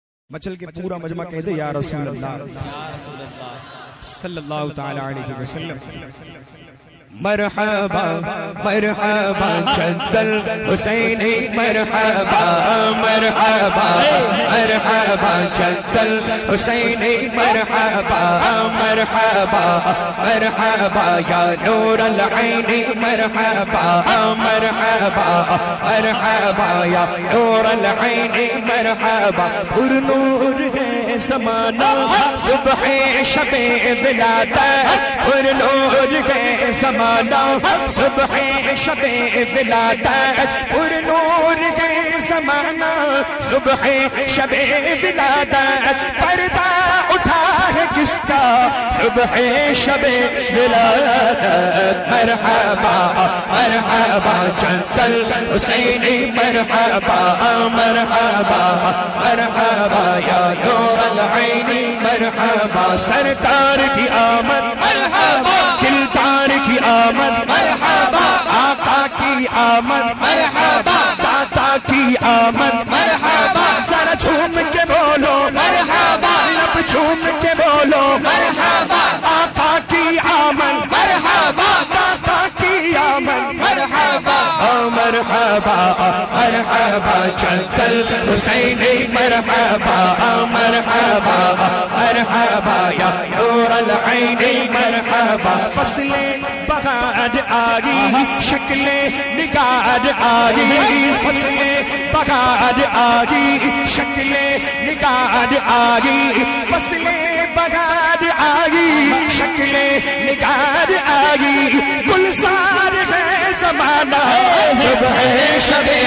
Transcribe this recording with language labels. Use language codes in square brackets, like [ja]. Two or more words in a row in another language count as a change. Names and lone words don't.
[ur] مچل کے پورا مجمع کہتے [ar] یا رسول اللہ صلی اللہ تعالی علیہ وسلم [ur] مرحبا مرحبا [ar] جد الحسینی [ur] مرحبا مرحبا مرحبا [ar] جد الحسینی [ur] مرحبا مرحبا مرحبا [ar] یا نور [ur] العین مرحبا مرحبا مرحبا [ar] یا نور العین [ur] مرحبا پر نور ہے زمانہ صبح شب ولادت پر نور ہے زمانہ صبح شب ولادت پر نور ہے زمانہ صبح شب ولادت پردہ اٹھا ہے کس کا صبح شب ولادت مرحبا مرحبا [ar] جد الحسینی [ur] مرحبا مرحبا مرحبا [ar] یا نور العین [ur] مرحبا سرکار کی آمد مرحبا دلدار کی آمد مرحبا آقا کی آمد مرحبا داتا کی آمد مرحبا ذرا جھوم کے بولو مرحبا لب جھوم کے بولو مرحبا آقا کی آمد مرحبا داتا کی آمد مرحبا مرحبا مرحبا [ar] جد الحسینی [ur] مرحبا مرحبا مرحبا یا [ar] نور العین [ur] مرحبا فصلیں بغاد آگی شکلیں نگاد آگی فصلیں بغاد آگی شکلیں نگاد آگی فصلیں بغاد آگی شکلیں نگاد آگی گلزار ہے زمانہ صبح شب